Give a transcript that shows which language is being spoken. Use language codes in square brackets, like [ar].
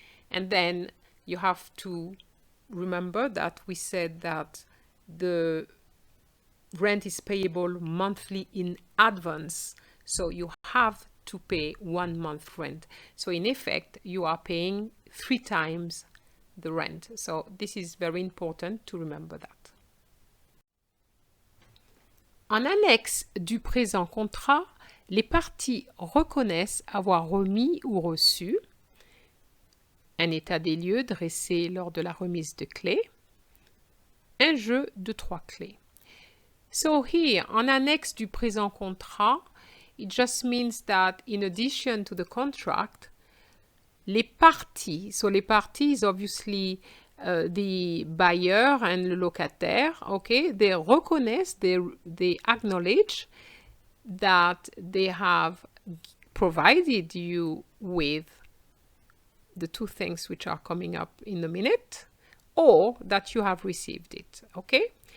[en] And then you have to remember that we said that the rent is payable monthly in advance. So you have to pay 1 month rent. So in effect, you are paying 3 times the rent. So this is very important to remember that. [fr] En annexe du présent contrat, les parties reconnaissent avoir remis ou reçu un état des lieux dressé lors de la remise de clés, un jeu de 3 clés. [en] So here, en annexe du présent contrat, it just means that in addition to the contract, les parties, so les parties is obviously the buyer and le locataire, okay, they reconnaissent, they acknowledge that they have provided you with the two things which are coming up in a minute, or that you have received it, okay?